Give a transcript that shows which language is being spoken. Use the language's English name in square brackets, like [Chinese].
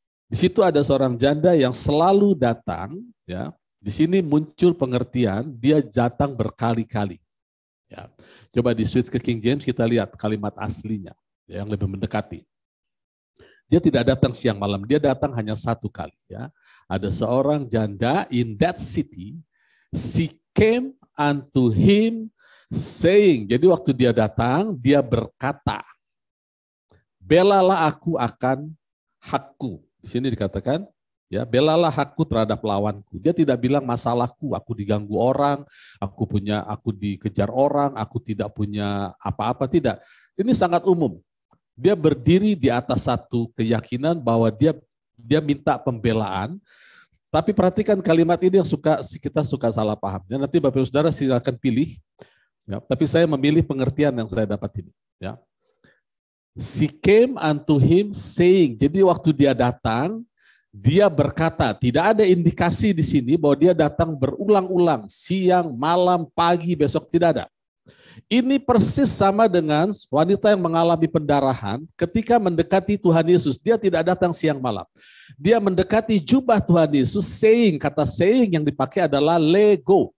[Indonesian] Di situ ada seorang janda yang selalu datang, ya. Di sini muncul pengertian dia datang berkali-kali. Ya. Coba di switch ke King James kita lihat kalimat aslinya ya, yang lebih mendekati. Dia tidak datang siang malam, dia datang hanya satu kali. Ya. Ada seorang janda [English] in that city, she came unto him saying. [Indonesian] Jadi waktu dia datang, dia berkata, belalah aku akan hakku. Di sini dikatakan, ya, belalah hakku terhadap lawanku. Dia tidak bilang masalahku, aku diganggu orang, aku dikejar orang, aku tidak punya apa-apa, tidak. Ini sangat umum. Dia berdiri di atas satu keyakinan bahwa dia minta pembelaan. Tapi perhatikan kalimat ini yang kita suka salah paham. Ya, nanti Bapak Ibu Saudara silakan pilih. Ya, tapi saya memilih pengertian yang saya dapat ini. Ya. [English] She came unto him saying. [Indonesian] Jadi waktu dia datang, dia berkata. Tidak ada indikasi di sini bahwa dia datang berulang-ulang. Siang, malam, pagi, besok tidak ada. Ini persis sama dengan wanita yang mengalami pendarahan ketika mendekati Tuhan Yesus. Dia tidak datang siang malam. Dia mendekati jubah Tuhan Yesus, saying, kata saying yang dipakai adalah lego.